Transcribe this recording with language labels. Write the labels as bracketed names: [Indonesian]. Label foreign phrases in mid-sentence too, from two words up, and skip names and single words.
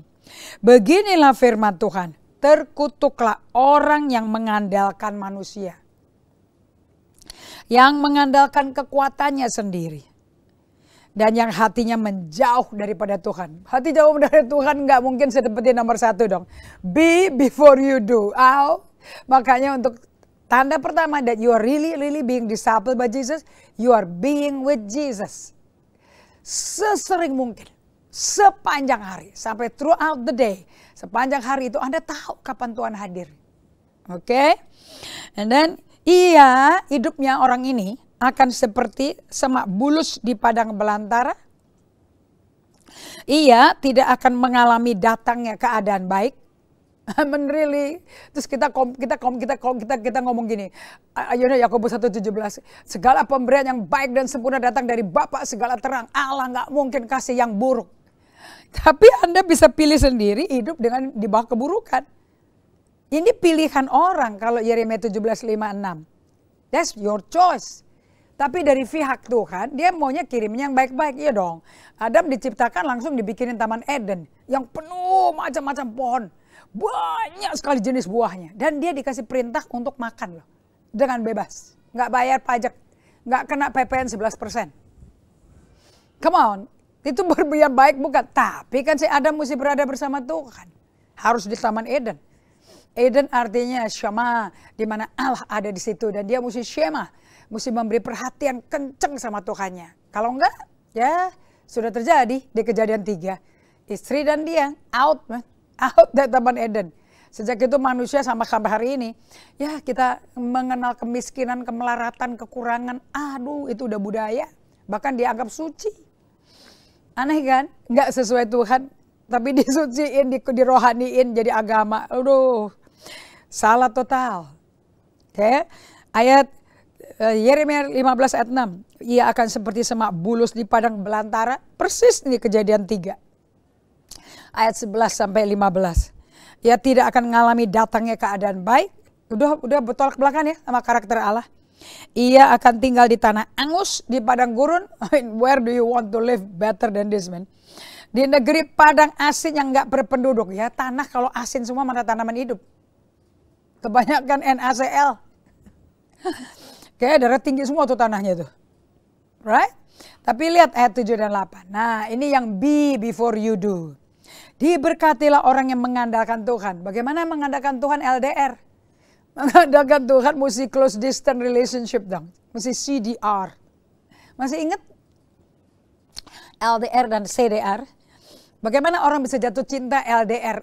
[Indonesian] Beginilah firman Tuhan, terkutuklah orang yang mengandalkan manusia. Yang mengandalkan kekuatannya sendiri. Dan yang hatinya menjauh daripada Tuhan. Hati jauh dari Tuhan nggak mungkin seperti nomor 1 dong. [English] Be before you do. [Indonesian] Makanya untuk tanda pertama [English] that you are really being discipled by Jesus, you are being with Jesus. [Indonesian] Sesering mungkin, sepanjang hari, sampai [English] throughout the day. [Indonesian] Sepanjang hari itu Anda tahu kapan Tuhan hadir. Oke? [English] And then, [Indonesian] hidupnya orang ini akan seperti semak bulus di padang belantara. Ia tidak akan mengalami datangnya keadaan baik. Really. Terus kita ngomong gini. Yakobus 1:17. Segala pemberian yang baik dan sempurna datang dari Bapa segala terang. Allah nggak mungkin kasih yang buruk. Tapi Anda bisa pilih sendiri hidup dengan di bawah keburukan. Ini pilihan orang kalau Yeremia 17:5-6. [English] That's your choice. [Indonesian] Tapi dari pihak Tuhan, dia maunya kirimnya yang baik-baik. Iya dong. Adam diciptakan langsung dibikinin Taman Eden. Yang penuh macam-macam pohon. Banyak sekali jenis buahnya. Dan dia dikasih perintah untuk makan loh. Dengan bebas. Nggak bayar pajak. Nggak kena PPN 11%. [English] Come on. [Indonesian] Itu berbuat baik bukan. Tapi kan si Adam mesti berada bersama Tuhan. Harus di Taman Eden. Eden artinya Shema. Di mana Allah ada di situ. Dan dia mesti Shema. Mesti memberi perhatian kenceng sama Tuhannya. Kalau enggak, ya sudah terjadi di Kejadian 3. Istri dan dia [English] out, man. [Indonesian] Out dari Taman Eden. Sejak itu manusia sampai hari ini, ya kita mengenal kemiskinan, kemelaratan, kekurangan. Aduh, itu udah budaya. Bahkan dianggap suci. Aneh kan? Nggak sesuai Tuhan, tapi disuciin, dirohaniin jadi agama. Aduh, salah total. Oke, ayat Yeremia 15 ayat 6. Ia akan seperti semak bulus di padang belantara. Persis di Kejadian 3. Ayat 11 sampai 15. Ia tidak akan mengalami datangnya keadaan baik. Udah bertolak belakang ya sama karakter Allah. Ia akan tinggal di tanah angus, di padang gurun. [English] Where do you want to live better than this, man? [Indonesian] Di negeri padang asin yang nggak berpenduduk. Ya tanah kalau asin semua mana tanaman hidup. Kebanyakan NaCl. Kayak darah tinggi semua tuh tanahnya tuh. Right? Tapi lihat ayat 7 dan 8. Nah ini yang [English] be before you do. [Indonesian] Diberkatilah orang yang mengandalkan Tuhan. Bagaimana mengandalkan Tuhan LDR? Mengandalkan Tuhan mesti [English] close distance relationship [Indonesian] dong. Mesti CDR. Masih ingat? LDR dan CDR. Bagaimana orang bisa jatuh cinta LDR?